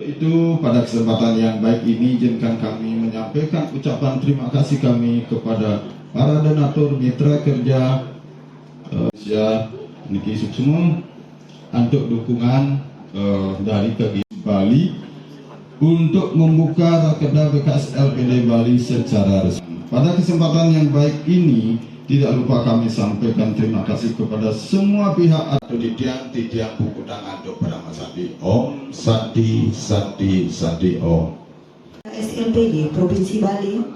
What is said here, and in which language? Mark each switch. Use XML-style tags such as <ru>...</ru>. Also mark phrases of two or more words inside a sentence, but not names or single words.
<id>Itu pada kesempatan yang baik ini izinkan kami menyampaikan ucapan terima kasih kami kepada para donatur mitra kerja Niki Suksumo untuk dukungan dari kegiatan Bali untuk membuka Rakerda BKS LPD Bali secara resmi. Pada kesempatan yang baik ini, tidak lupa kami sampaikan terima kasih kepada semua pihak atau titiang buku tangan untuk pada Mas Sadi.</id> <sa>Om Sadi Sadi Sadi Om.</sa> <id>SLPD Provinsi Bali.</id>